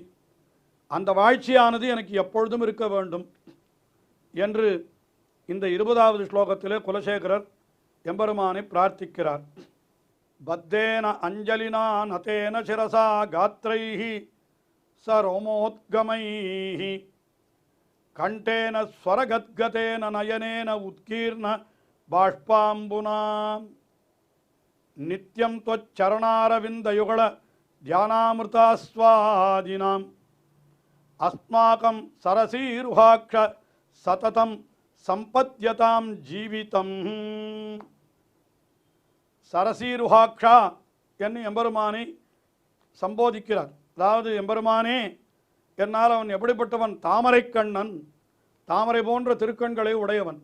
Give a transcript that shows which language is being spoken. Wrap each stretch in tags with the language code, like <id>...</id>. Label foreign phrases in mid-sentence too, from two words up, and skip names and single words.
<ta>அந்த வாழ்ச்சியானது எனக்கு எப்பொழுதும் இருக்க வேண்டும் என்று இந்த 20வது ஸ்லோகத்திலே குலசேகரர் எம்பெருமானை பிரார்த்திக்கிறார்.</ta> <sa>बद्धेन अञ्जलिना नतेन शिरसा गात्रैः सरोमोद्गमैः कण्ठेन स्वरगद्गदेन नयनेन उद्गीर्ण बाष्पाम्बुना नित्यम् त्वच्चरणारविन्दयुगल ध्यानामृतास्वादिनाम् अस्माकं सरसीरुहाक्ष सततं सम्पद्यतां जीवितम्.</sa> <ta>சரசீருஹாக்ஷா என்று எம்பெருமானை சம்போதிக்கிறார். அதாவது எம்பெருமானே என்னால் அவன் எப்படிப்பட்டவன்? தாமரை கண்ணன், தாமரை போன்ற திருக்கண்களை உடையவன்.</ta>